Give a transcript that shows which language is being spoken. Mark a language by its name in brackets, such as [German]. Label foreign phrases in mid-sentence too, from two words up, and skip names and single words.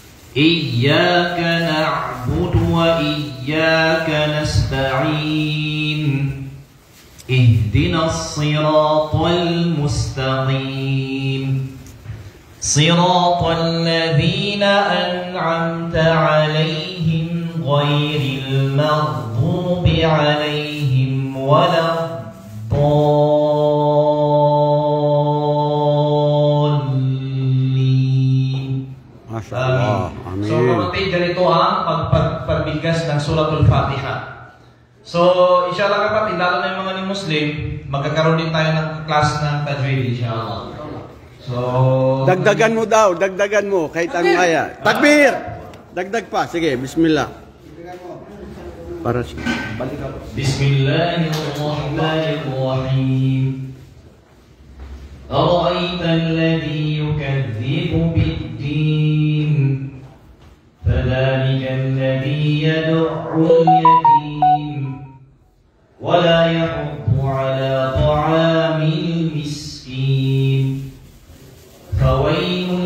[Arabic] إياك نعبد وإياك نستعين اهدنا الصراط المستقيم صراط الذين أنعمت عليهم غير المغضوب عليهم ولا الضالين. ما شاء الله. Amin. [Filipino] So kapatid, ganito ang pagbigkas ng Suratul Fatiha. So inshallah kapatid, lalo na yung mga Muslim, magkakaroon din tayo ng class ng Tajweed inshallah. So Dagdagan mo daw, dagdagan mo kahit ang aya. Takbir! Dagdag pa, sige, bismillah. Para balik ako. [Arabic] بسم الله الرحمن الرحيم. أرأيت الذي يكذب بالدين فذلك الذي يدع اليتيم ولا يحض على طعام المسكين فويل